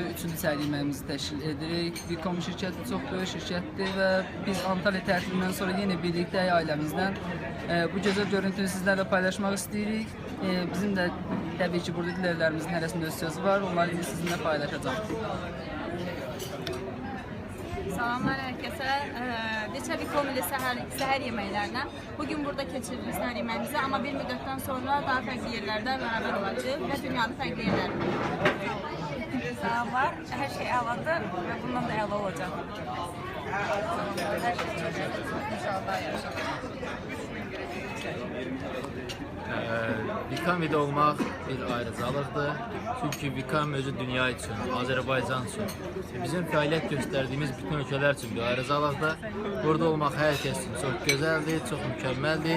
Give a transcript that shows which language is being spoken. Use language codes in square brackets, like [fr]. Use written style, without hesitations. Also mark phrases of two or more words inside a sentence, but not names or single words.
[az] 3-cü səhər yeməyimizi təşkil edirik. Vkom şirkəti çox böyük şirkətdir və biz Antalya tətilindən sonra yine birliktəyik ailəmizdən. Bu gözəl görüntünü sizlerle paylaşmaq istəyirik. Bizim də təbii ki burada dilərlərimizin hərəsində öz sözü var. Onları indi sizinlə paylaşacağım. Salamlar herkese. [tr] Geçen Vkom ile seher yemeklerine. Bugün burada geçirdiğimiz seher yemeğimizi ama bir müddetten sonra daha farklı yerlerde beraber olacağız ve dünyada farklı yerlerde. [az] Salamlar. Her şey əladır ve bundan da əla olacaq. [tr] Her şey çok inşallah yaşanır. [az] Vkom'da olmaq bir ayrıcalıqdır. Çünki Vkom özü dünya üçün, Azərbaycan üçün, bizim fəaliyyət göstərdiyimiz bütün ölkələr üçün bir ayrıcalıqdır. Burada olmaq hər kəs üçün çox gözəldir, çox mükəmməldir.